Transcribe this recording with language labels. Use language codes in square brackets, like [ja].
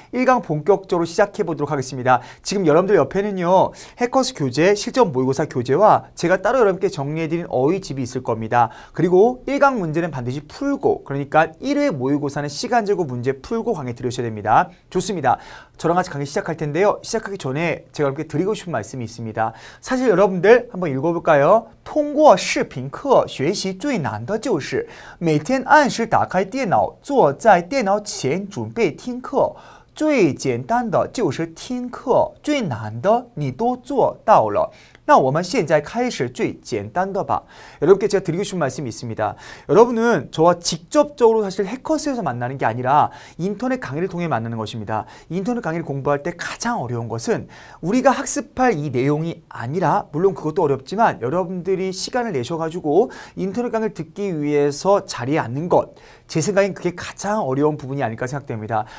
[ko] 1강 본격적으로 시작해 보도록 하겠습니다. 지금 여러분들 옆에는요, 해커스 교재 실전 모의고사 교재와 제가 따로 여러분께 정리해드린 어휘집이 있을 겁니다. 그리고 1강 문제는 반드시 풀고, 그러니까 1회 모의고사는 시간 재고 문제 풀고 강의 들으셔야 됩니다. 좋습니다. 저랑 같이 강의 시작할 텐데요. 시작하기 전에 제가 여러분께 드리고 싶은 말씀이 있습니다. 사실 여러분들 한번 읽어볼까요? [zh] 通过视频课学习最难的就是每天按时打开电脑，坐在电脑前准备听课。最简单的就是听课，最难的你都做到了。那我们现在开始最简单的吧。 [ko] 여러분께 제가 드리고 싶은 말씀이 있습니다. 여러분은 저와 직접적으로 사실 해커스에서 만나는 게 아니라 인터넷 강의를 통해 만나는 것입니다. 인터넷 강의를 공부할 때 가장 어려운 것은 우리가 학습할 이 내용이 아니라, 물론 그것도 어렵지만 여러분들이 시간을 내셔가지고 인터넷 강의를 듣기 위해서 자리에 앉는 것, 제 생각엔 그게 가장 어려운 부분이 아닐까 생각됩니다.